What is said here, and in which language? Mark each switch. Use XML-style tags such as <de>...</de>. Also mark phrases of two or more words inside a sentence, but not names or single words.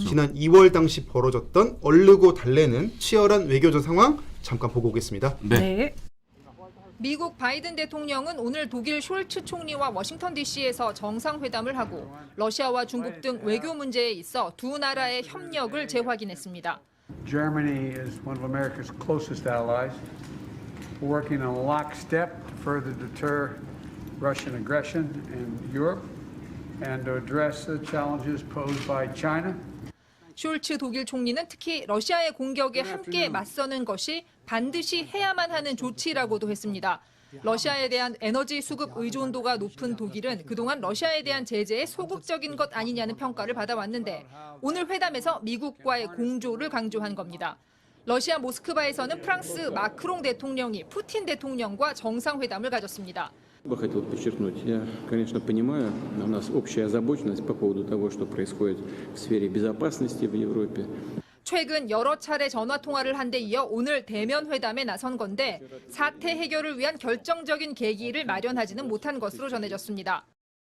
<ko>지난 2월 당시 벌어졌던 얼르고 달래는 치열한 외교전 상황 잠깐 보고 오겠습니다. 네. 미국 바이든 대통령은 오늘 독일 숄츠 총리와 워싱턴 DC에서 정상회담을 하고 러시아와 중국 등 외교 문제에 있어 두 나라의 협력을 재확인했습니다.</ko> <en>Germany is one of America's closest allies. We're working in lockstep to further deter Russian aggression in Europe and to address the challenges posed by China.</en> <ko>숄츠 독일 총리는 특히 러시아의 공격에 함께 맞서는 것이 반드시 해야만 하는 조치라고도 했습니다. 러시아에 대한 에너지 수급 의존도가 높은 독일은 그동안 러시아에 대한 제재에 소극적인 것 아니냐는 평가를 받아왔는데 오늘 회담에서 미국과의 공조를 강조한 겁니다. 러시아 모스크바에서는 프랑스 마크롱 대통령이 푸틴 대통령과 정상회담을 가졌습니다.</ko> <ru>Я бы хотел подчеркнуть, я, конечно, понимаю, у нас общая озабоченность по поводу того, что происходит в сфере безопасности в Европе.</ru> <ko>최근 여러 차례 전화 통화를 한 데 이어 오늘 대면 회담에 나선 건데 사태 해결을 위한 결정적인 계기를 마련하지는 못한 것으로 전해졌습니다.</ko>